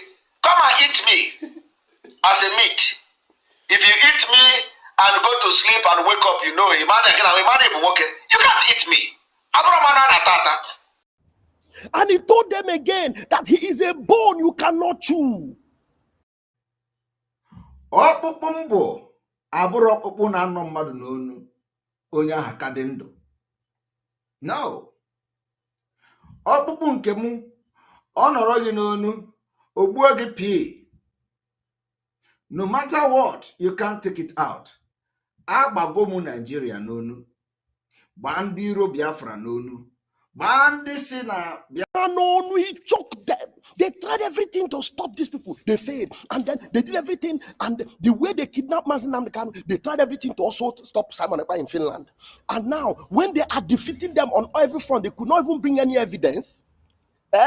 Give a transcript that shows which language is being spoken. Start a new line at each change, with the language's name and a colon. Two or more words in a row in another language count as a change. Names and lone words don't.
English: Come and eat me as a meat. If you eat me and go to sleep and wake up, you know, you can't eat me. And he told them again that he is a bone you cannot chew.
Igbo: Ọkpụkpụ mbụ abụrụ ọkpụkpụ na-anọ mmadụ n'onu onye ahụ ka dị ndụ.
English: No.
Igbo: Ọkpụkpụ nke mụ ọ nọrọ gị n'onu ogbuo gị pee.
English: No matter what, you can't take it out.
Igbo: Agbago mụ Nigeria n'onu. Gbaa ndị iro Biafra n'onu. Gbaa ndị si na
English: No, he choked them. They tried everything to stop these people. They failed. And then they did everything. And the way they kidnapped Nnamdi Kanu, they tried everything to also stop Simon Ekpa in Finland. And now, when they are defeating them on every front, they could not even bring any evidence.